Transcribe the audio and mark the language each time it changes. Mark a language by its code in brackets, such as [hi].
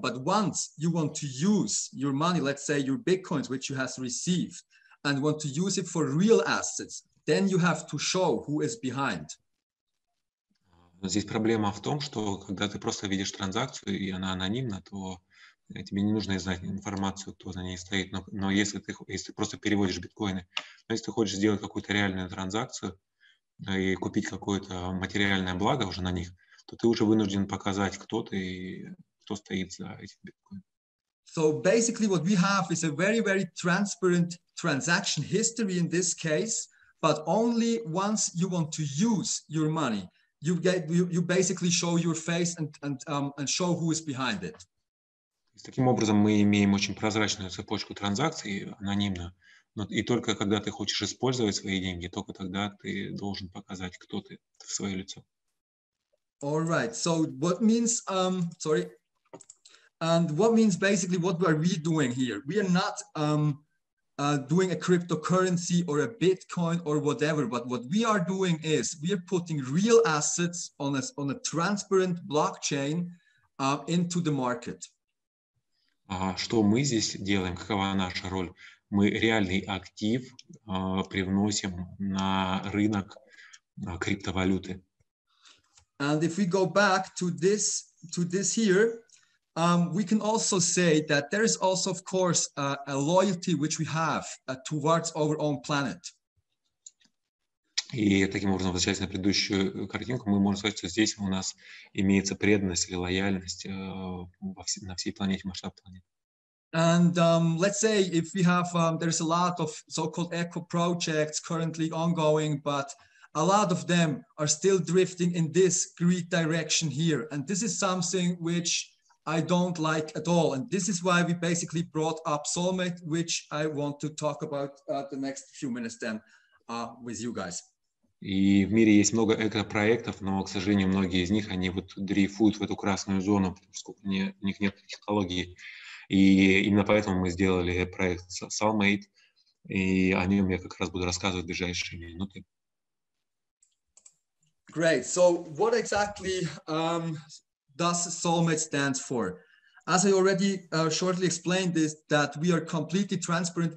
[en] But once you want to use your money, let's say your Bitcoins, which you have received, and want to use it for real assets, then you have to show who is behind. [ru] Здесь проблема в том, что когда ты просто видишь транзакцию, и она анонимна, то тебе не нужно знать информацию, кто за ней стоит. Но если ты просто переводишь биткоины, но если ты хочешь сделать какую-то реальную транзакцию и купить какое-то материальное благо уже на них, то ты уже вынужден показать, кто ты и кто стоит за этим биткоином. [en] So basically what we have is a very, very transparent transaction history in this case, but only once you want to use your money, you basically show your face and show who is behind it. [ru] Таким образом, мы имеем очень прозрачную цепочку транзакций, анонимную, и только когда ты хочешь использовать свои деньги, только тогда ты должен показать, кто ты в свое лицо. [en] All right. So what means, and what means basically what are we doing here? We are not doing a cryptocurrency or a Bitcoin or whatever, but what we are doing is we are putting real assets on a transparent blockchain into the market. [ru] Что мы здесь делаем? Какова наша роль? Мы реальный актив привносим на рынок криптовалюты. [en] And if we go back to this here, we can also say that there is also, of course, a loyalty which we have towards our own planet. [ru] И таким образом, возвращаясь на предыдущую картинку, мы можем сказать, что здесь у нас имеется преданность или лояльность на всей планете, масштаб планеты. [en] And let's say if we have, there's a lot of so-called eco projects currently ongoing, but a lot of them are still drifting in this greed direction here. And this is something which I don't like at all. And this is why we basically brought up Soulmate, which I want to talk about the next few minutes then with you guys. [ru] И в мире есть много эко-проектов, но, к сожалению, многие из них, они вот дрейфуют в эту красную зону, потому что у них нет технологий. И именно поэтому мы сделали проект Soulmate, и о нем я как раз буду рассказывать в ближайшие минуты. [en] Great. So what exactly does Soulmate stand for? As I already shortly explained is that we are completely transparent.